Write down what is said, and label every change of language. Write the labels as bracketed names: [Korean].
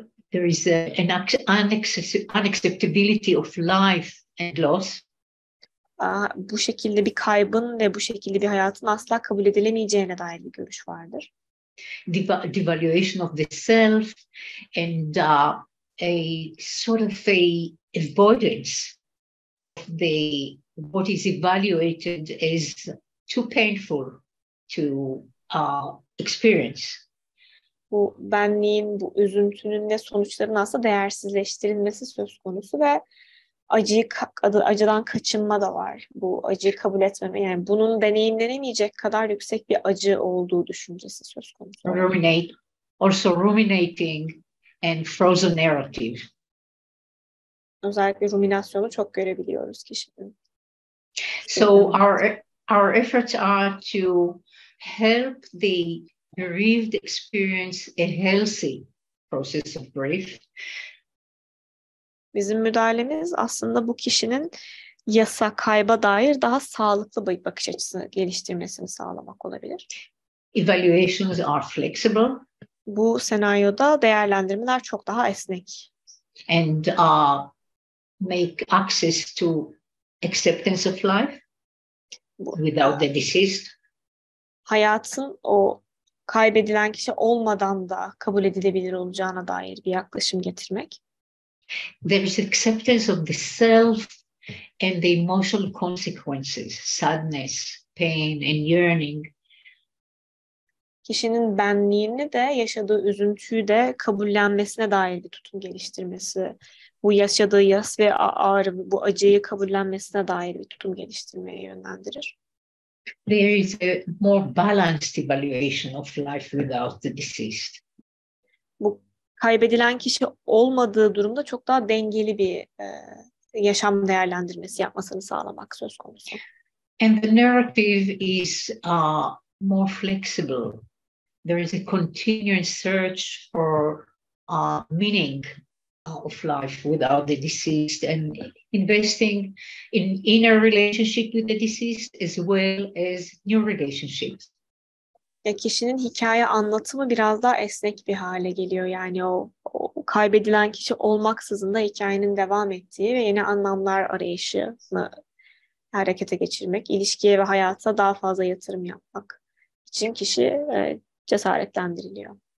[English] There is an unacceptability of life and loss. [Turkish] Bu şekilde bir kaybın ve bu şekilde bir hayatın asla kabul edilemeyeceğine dair bir görüş vardır. [English] Devaluation of the self and a sort of a avoidance of what is evaluated as too painful to experience. [Turkish] Bu benliğin, bu üzüntünün ve sonuçların aslında değersizleştirilmesi söz konusu ve acıdan kaçınma da var. Bu acıyı kabul etmeme, yani bunun deneyimlenemeyecek kadar yüksek bir acı olduğu düşüncesi söz konusu. [English] Ruminating and frozen narrative. [Turkish] Özellikle ruminasyonu çok görebiliyoruz kişinin. [English] So our efforts are to help the bereaved experience a healthy process of grief. [Turkish] Bizim müdahalemiz aslında bu kişinin kayba dair daha sağlıklı bir bakış açısı geliştirmesini sağlamak olabilir. [English] Evaluations are flexible. [Turkish] Bu senaryoda değerlendirmeler çok daha esnek. [English] And make access to acceptance of life without the deceased. [Turkish] Hayatın o kaybedilen kişi olmadan da kabul edilebilir olacağına dair bir yaklaşım getirmek. [English] There is acceptance of the self and the emotional consequences, sadness, pain and yearning. [Turkish] Kişinin benliğini de, yaşadığı üzüntüyü de kabullenmesine dair bir tutum geliştirmesi, bu yaşadığı yas ve ağrı, bu acıyı kabullenmesine dair bir tutum geliştirmeye yönlendirir. [English] There is a more balanced evaluation of life without the deceased. [Turkish] Bu kaybedilen kişi olmadığı durumda çok daha dengeli bir yaşam değerlendirmesi yapmasını sağlamak söz konusu. [English] And the narrative is more flexible. There is a continuing search for meaning of life without the deceased and investing in inner relationship with the deceased as well as new relationships. [Turkish] ya kişinin hikaye anlatımı biraz daha esnek bir hale geliyor. Yani o kaybedilen kişi olmaksızın da hikayenin devam ettiği ve yeni anlamlar arayışını harekete geçirmek, ilişkiye ve hayata daha fazla yatırım yapmak için kişi cesaretlendiriliyor.